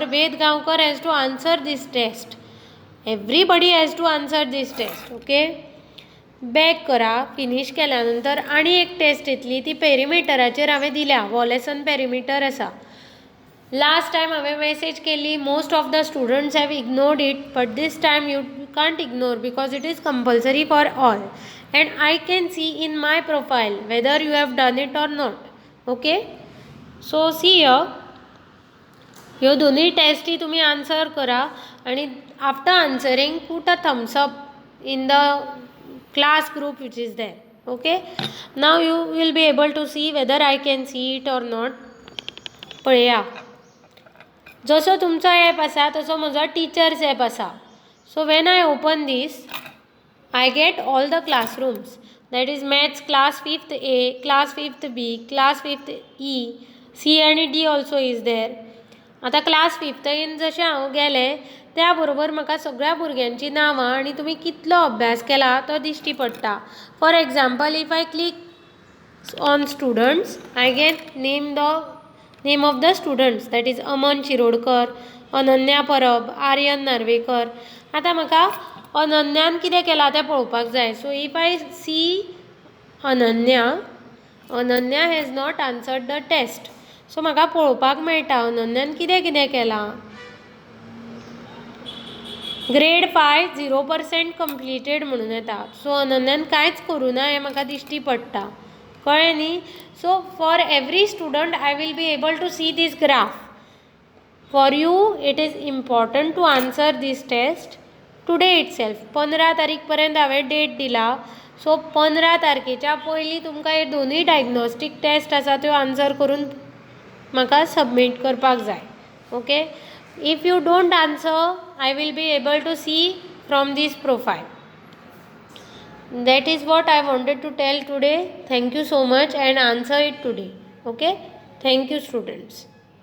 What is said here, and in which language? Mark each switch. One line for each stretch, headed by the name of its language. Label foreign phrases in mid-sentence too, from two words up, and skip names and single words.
English: वेद गांवकर has to answer this test. Everybody has to answer this test.
Konkani: ओके, बॅक करा. फिनीश केल्या नंतर आनी एक टेस्ट येतली, ती पेरिमिटराचेर हांवें दिल्या. वॉलेसन पेरिमिटर आसा.
English: last time
Konkani: हांवें मेसेज केल्ली,
English: Most of the students have ignored it, but this time you can't ignore because it is compulsory for all. And I can see in my profile whether you have done it or not. Okay, so see here,
Konkani: ह्यो दोनूय टेस्टी तुम्ही आन्सर करा आणि
English: after answering put a thumbs up in the class group which is there. Okay, now you will be able to see whether I can see it or not.
Konkani: पळया, जसो तुमचो ॲप आसा तसो म्हजो टिचर्स ॲप आसा.
English: So when I open this, I get all the classrooms, that is maths class 5th A, class 5th B, class 5th E, C and D also is there.
Konkani: आता क्लास 5th in जशें हांव गेलें त्या बरोबर म्हाका सगळ्या भुरग्यांची नांवां आनी तुमी कितलो अभ्यास केला तो दिश्टी पडटा.
English: For example, if I click on students, I get name of the students, that is अमन शिरोडकर, अनन्या परब, आर्यन नार्वेकर.
Konkani: आतां म्हाका अनन्यान कितें केलां तें पळोवपाक जाय.
English: So if I see अनन्या has not answered the test.
Konkani: सो म्हाका पळोवपाक मेळटा अनन्यान कितें कितें केलां. ग्रेड 5 0% कंप्लिटेड म्हणून येता. सो अनन्यान कांयच करूं ना हें म्हाका दिश्टी पडटा. कळ्ळें न्ही.
English: So for every student I will be able to see this graph. For you it is important to answer this test today itself.
Konkani: 15 तारीख पर्यंत हांवें डेट दिला. सो 15 तारखेच्या पयलीं तुमकां हे दोनूय
English: diagnostic test
Konkani: आसा त्यो आन्सर करून म्हाका सबमीट करपाक जाय.
English: Okay, if you don't answer I will be able to see from this profile. That is what I wanted to tell today. Thank you so much, and answer it today. Okay, thank you students.